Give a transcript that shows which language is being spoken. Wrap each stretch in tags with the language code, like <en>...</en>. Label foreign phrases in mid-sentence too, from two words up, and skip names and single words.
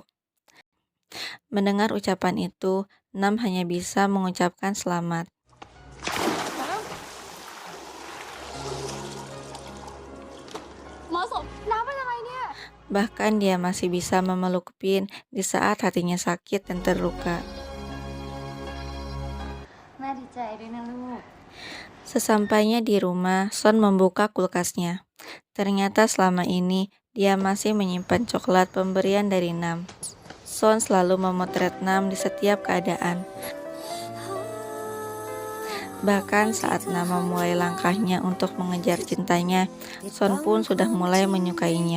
<id>Mendengar ucapan itu, Nam hanya bisa mengucapkan selamat. Bahkan dia masih bisa memeluk Pin di saat hatinya sakit dan terluka.</id> <th>แม่ดีใจด้วยนะลูก</th> <id>Sesampainya di rumah, Son membuka kulkasnya. Ternyata selama ini dia masih menyimpan coklat pemberian dari Nam. Son selalu memotret Nam di setiap keadaan. Bahkan saat Nam memulai langkahnya untuk mengejar cintanya, Son pun sudah mulai menyukainya.</id>